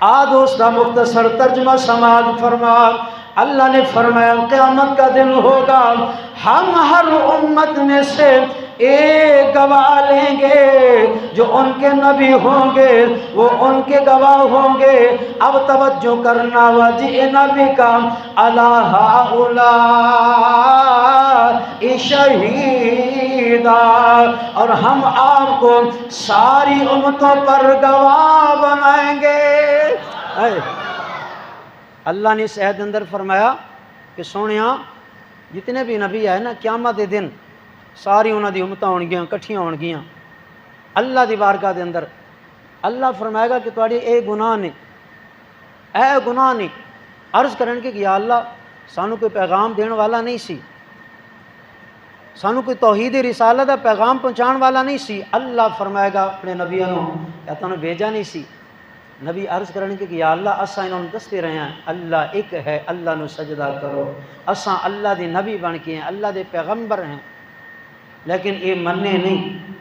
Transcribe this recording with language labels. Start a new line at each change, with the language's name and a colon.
Urdu: دوست کا مختصر ترجمہ سماعت فرما. اللہ نے فرمایا قیامت کا دن ہوگا، ہم ہر امت میں سے ایک گواہ لیں گے، جو ان کے نبی ہوں گے وہ ان کے گواہ ہوں گے. اب توجہ کرنا،
Arabic: وَجِئْنَا بِكَ عَلَى هَؤُلَاءِ شَهِيدًا،
Urdu: اور ہم آپ کو ساری امتوں پر گواہ بنائیں گے.
Punjabi: اللہ نے اس عہد اندر فرمایا کہ سونیاں جتنے بھی نبی ہے نا، قیامت دے دن ساری انہاں دی امتاں ہون گیاں، کٹھیاں ہون گیاں اللہ دی بارگاہ دے اندر. اللہ فرمائے گا کہ تواڈے اے گناہ نے، اے گناہ نے. عرض کرن کہ یا اللہ سانو کوئی پیغام دین والا نہیں سی، سانو کوئی توحید رسالت دا پیغام پہنچان والا نہیں سی. اللہ فرمائے گا اپنے نبیوں نو کیا تانوں بھیجا نہیں سی؟ نبی عرض کرنے کہ یا اللہ اساں انہوں دستے رہے ہیں اللہ ایک ہے، اللہ نو سجدہ کرو، اساں اللہ دے نبی بن کے ہیں، اللہ دے پیغمبر ہیں، لیکن یہ مننے نہیں.